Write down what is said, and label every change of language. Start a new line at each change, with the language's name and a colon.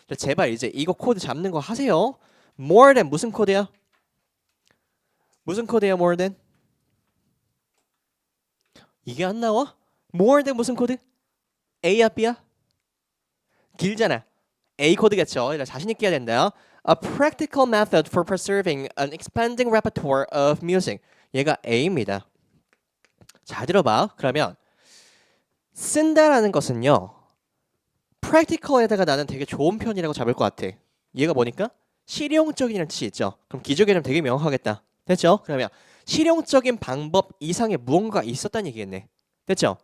Korean: 제발 이제 이거 코드 잡는 거 하세요. more than 무슨 코드야? 무슨 코드야 more than? 이게 안 나와? more than 무슨 코드? A야 B야? 길잖아. A 코드겠죠. 이라 자신 있게 해야 된다.
English: A practical method for preserving an expanding repertoire of music.
Korean: 얘가 A입니다. 잘 들어봐. 그러면 쓴다라는 것은요. practical에다가 나는 되게 좋은 편이라고 잡을 것 같아. 얘가 뭐니까? 실용적인이라는 뜻이 있죠. 그럼 기조 개념 되게 명확하겠다. 됐죠? 그러면 실용적인 방법 이상의 무언가가 있었다는 얘기겠네. 됐죠?